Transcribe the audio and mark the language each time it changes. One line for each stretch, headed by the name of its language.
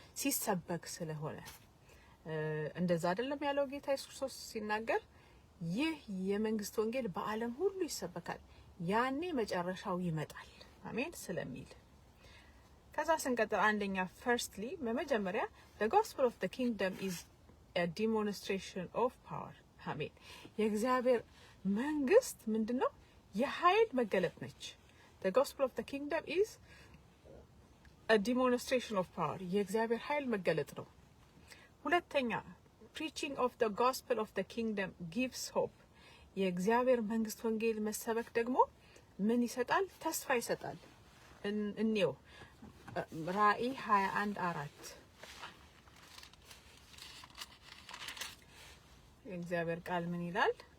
Amharic: ሲሰበክ ስለሆነ እንደዛ አይደለም ያለው ጌታ ኢየሱስ ክርስቶስ ሲናገር ይህ የመንግስት ወንጌል በዓለም ሁሉ ይሰበካል ያኔ መጨረሻው ይመጣል። አሜን ስለሚል ከዛ ስንቀጥል አንደኛ firstly በመጀመሪያ
English: the gospel of the kingdom is a demonstration of power.
Amharic: አሜን። የእግዚአብሔር መንግስት ምንድነው? የኃይል መገለጥ ነች።
English: the gospel of the kingdom is a demonstration of power.
Amharic: የእግዚአብሔር ኃይል መገለጥ ነው። ሁለተኛ
English: preaching of the gospel of the kingdom gives hope.
Amharic: የእግዚአብሔር መንግስት ወንጌል መሰበክ ደግሞ ምን ይሰጣል? ተስፋ ይሰጣል። እንየው ራእይ 21:4 የእግዚአብሔር ቃል ምን ይላል?